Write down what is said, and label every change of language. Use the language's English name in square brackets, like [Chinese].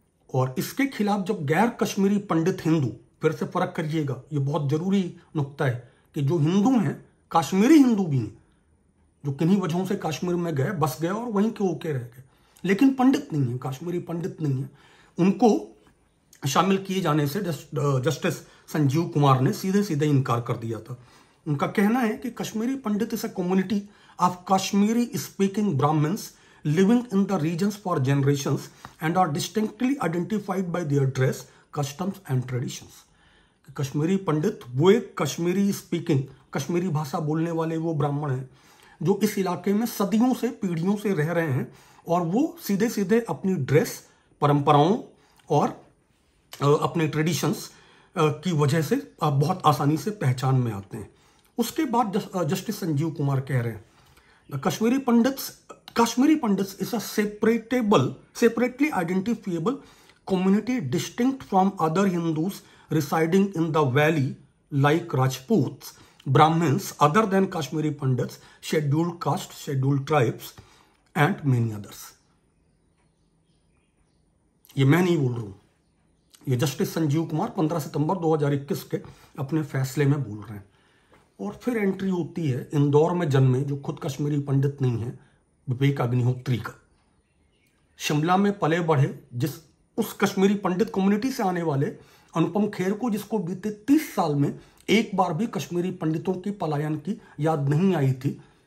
[Hindi] और इसके खिलाफ जब गैर कश्मीरी पंडित हिंदू, फिर से फर्क करिएगा, ये बहुत जरूरी नुक्ता है कि जो हिंदू हैं, कश्मीरी हिंदू भी हैं, जो किन्हीं वजहों से कश्मीर में गए, बस गए और वहीं के होके रह गए, लेकिन पंडित नहीं है, कश्मीरी पंडित नहीं है, उनको शामिल किए जाने से जस्टिस संजीव कुमार ने सीधे सीधे इनकार कर दिया था। उनका कहना है कि [English] Kashmiri Pandit is a community of Kashmiri speaking Brahmins living in the regions for generations and are distinctly identified by their dress, customs and traditions. [Hindi] Kashmiri पंडित वो एक कश्मीरी स्पीकिंग, कश्मीरी भाषा बोलने वाले वो ब्राह्मण हैं जो इस इलाके में सदियों से, पीढ़ियों से रह रहे हैं, और वो सीधे सीधे अपनी ड्रेस, परंपराओं और अपने ट्रेडिशंस की वजह से बहुत आसानी से पहचान में आते हैं। उसके बाद जस्टिस संजीव कुमार कह रहे हैं Kashmiri pandits [English] Kashmiri Pandits is a separately identifiable community distinct from other Hindus residing in the valley like Rajputs, Brahmins, other than Kashmiri Pandits, scheduled caste, scheduled tribes and many others. [Hindi] ये मैं नहीं बोल रहा हूं, ये जस्टिस संजीव कुमार 15 सितंबर 2021 के अपने फैसले में बोल रहे हैं। और फिर एंट्री होती है इंदौर में जन्मे, जो खुद कश्मीरी पंडित नहीं है, विवेक अग्निहोत्री का। शिमला में पले बढ़े उस कश्मीरी पंडित कम्युनिटी से आने वाले अनुपम खेर को, जिसको बीते 30 साल में एक बार भी कश्मीरी पंडितों की पलायन की याद नहीं आई थी,